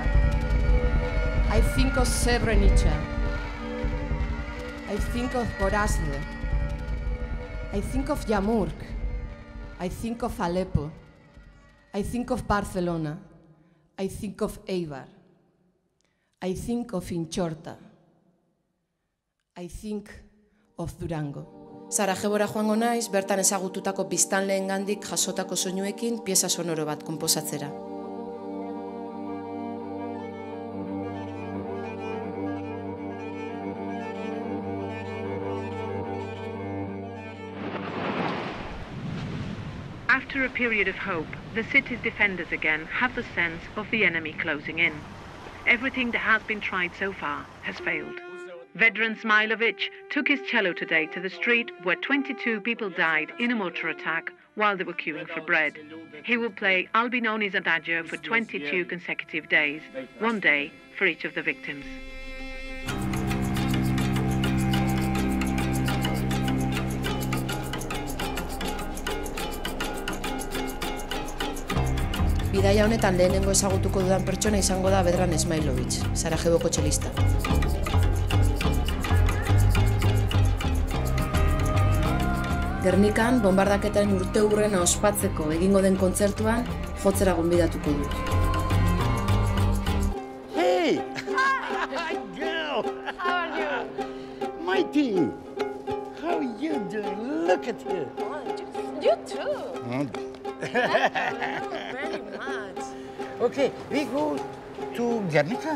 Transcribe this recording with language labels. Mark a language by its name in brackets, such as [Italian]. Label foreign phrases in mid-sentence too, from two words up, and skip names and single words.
[English] I think of Srebrenica. I think of Gorazde. I think of Yamurk. I think of Aleppo. I think of Barcelona. I think of Eibar. I think of Inchorta. I think of Durango. [Basque] Sarajebora joango naiz, bertan ezagututako biztanleengandik jasotako soinuekin pieza sonoro bat konposatzera. [English] After a period of hope, the city's defenders again have the sense of the enemy closing in. Everything that has been tried so far has failed. Vedran Smilovic took his cello today to the street where 22 people died in a mortar attack while they were queuing for bread. He will play Albinoni's Adagio for 22 consecutive days, one day for each of the victims. [Basque] Bidaia honetan lehenengo ezagutuko dudan pertsona izango da Vedran Smilovic, Sarajeboko txelista. Gernikan, bombardaketaren urteurrena ospatzeko egingo den kontzertuan, jotzera gonbidatuko dut. [English] Hey! Hi, girl! How are you? Mighty! How are you doing? Look at you! Oh, you too! Very much. Okay, we go to Guernica?